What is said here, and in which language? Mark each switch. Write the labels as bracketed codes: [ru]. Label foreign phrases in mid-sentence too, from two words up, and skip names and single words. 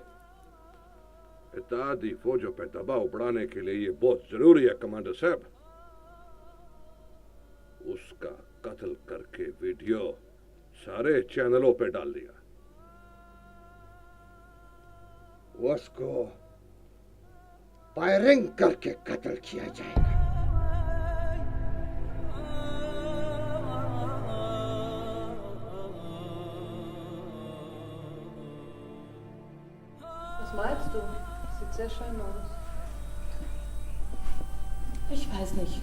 [ur] اتحادی فوجوں پر دباؤ بڑھانے کے لیے یہ بہت ضروری ہے کمانڈر صاحب. اس کا قتل کر کے ویڈیو سارے چینلوں پے ڈال دیا. اس کو فائرنگ کر کے قتل کیا جائے گا. [de] Was meinst du? Sieht sehr schön aus. Ich weiß nicht.